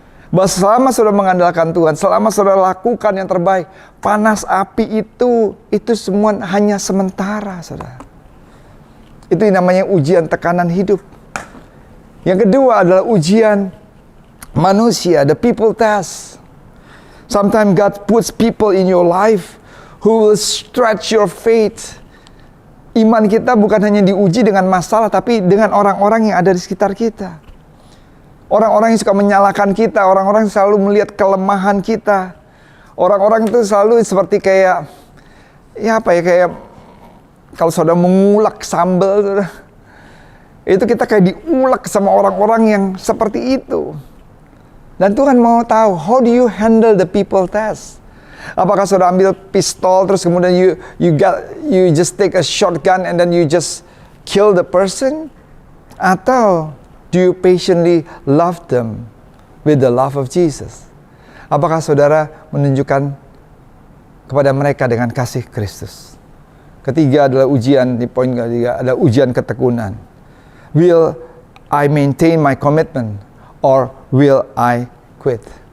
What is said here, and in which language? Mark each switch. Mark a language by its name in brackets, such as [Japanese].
[Indonesian] Bahwa selama saudara mengandalkan Tuhan, selama saudara lakukan yang terbaik, panas api itu semua hanya sementara, saudara. Itu namanya ujian tekanan hidup. Yang kedua adalah ujian manusia, [English] the people test. Sometimes God puts people in your life who will stretch your faith. [Indonesian] Iman kita bukan hanya diuji dengan masalah, tapi dengan orang-orang yang ada di sekitar kita. Orang-orang yang suka menyalahkan kita, orang-orang yang selalu melihat kelemahan kita. Orang-orang itu selalu seperti kayak, kayak kalau saudara mengulek sambal, itu kita kayak diulek sama orang-orang yang seperti itu. Dan Tuhan mau tahu, [English] how do you handle the people test? [Indonesian] Apakah saudara ambil pistol terus kemudian [English] you just take a shotgun and then you just kill the person? Atau do you patiently love them with the love of Jesus? [Indonesian] Apakah saudara menunjukkan kepada mereka dengan kasih Kristus? Ketiga adalah ujian, di poin ketiga adalah ujian ketekunan. [English] Will I maintain my commitment or will I quit?